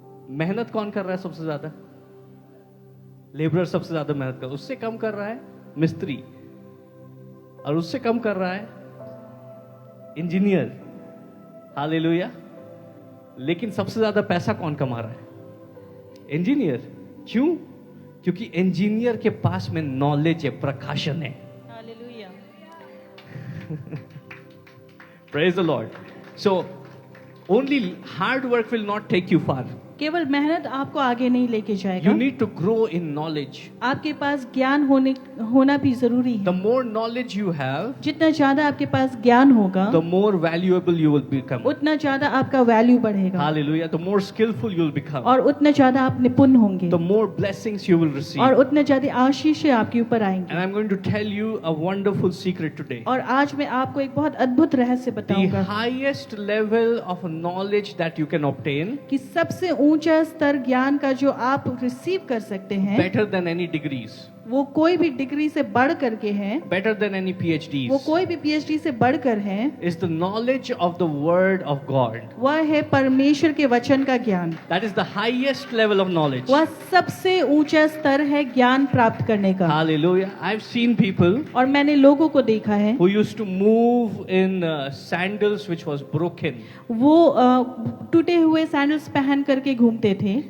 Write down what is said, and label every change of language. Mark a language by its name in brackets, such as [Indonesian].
[Hindi] मेहनत कौन कर रहा है सबसे ज्यादा? लेबरर सबसे ज्यादा मेहनत कर, उससे कम कर रहा है मिस्त्री, और उससे कम कर रहा है इंजीनियर। हालेलुया। लेकिन सबसे ज्यादा पैसा कौन कमा रहा है? इंजीनियर। क्यों? क्योंकि इंजीनियर के पास में नॉलेज है, प्रकाशन है। Hallelujah. [English] Praise the Lord. So only hard work will not take you far. [Hindi] केवल मेहनत आपको आगे नहीं लेके जाएगा। [English] You need to grow in knowledge. [Hindi] आपके पास ज्ञान होना भी जरूरी है। [English] The more knowledge you have, [Hindi] जितना ज्यादा आपके पास ज्ञान होगा, [English] the more valuable you will become. [Hindi] उतना ज्यादा आपका वैल्यू बढ़ेगा। [English] Hallelujah. The more skillful you will become. [Hindi] और उतना ज्यादा आप निपुण होंगे। [English] The more blessings you will receive. [Hindi] और उतना ज्यादा आशीष आपके ऊपर [English] And [Hindi] आएंगे। [English] I'm going to tell you a wonderful secret today. [Hindi] और आज मैं आपको एक बहुत अद्भुत रहस्य [English] The [Hindi] बताऊंगा [English] highest level of knowledge that you can obtain, [Hindi] कि सबसे ऊंचा स्तर ज्ञान का जो आप रिसीव कर सकते हैं, [English] better than any degrees, [Hindi] वो कोई भी डिग्री से बढ़ करके है, [English] better than any [Hindi] वो [English] PhDs, [Hindi] कोई भी पीएचडी से बढ़कर है, [English] is the knowledge of the Word of God. [Hindi] वह है परमेश्वर के वचन का ज्ञान। [English] That is the highest level of knowledge. [Hindi] वह सबसे ऊंचा स्तर है ज्ञान प्राप्त करने का। [English] Hallelujah. I've seen people [Hindi] और मैंने लोगों को देखा है [English] who used to move in sandals which was broken, [Hindi] वो टूटे हुए सैंडल्स पहन करके घूमते थे,